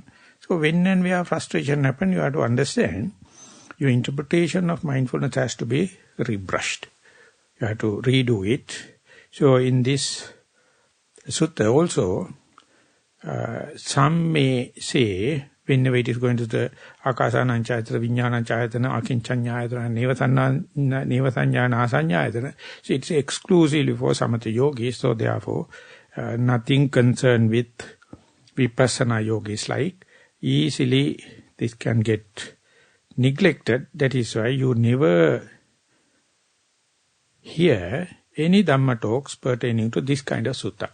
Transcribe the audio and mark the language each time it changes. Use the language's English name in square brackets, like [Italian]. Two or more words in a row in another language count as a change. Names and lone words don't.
[English] So when and where frustration happens, you have to understand your interpretation of mindfulness has to be rebrushed. You have to redo it. So in this sutta also, some may say, whenever it is going to the [Pali] akasana chayatana, viññāna chayatana, akinchanyayatana, nevasanyana, asanyayatana, [English] so it's exclusively for samatha yogis, so therefore nothing concerned with vipassana yogis, like easily this can get neglected. That is why you never hear any Dhamma talks pertaining to this kind of sutta.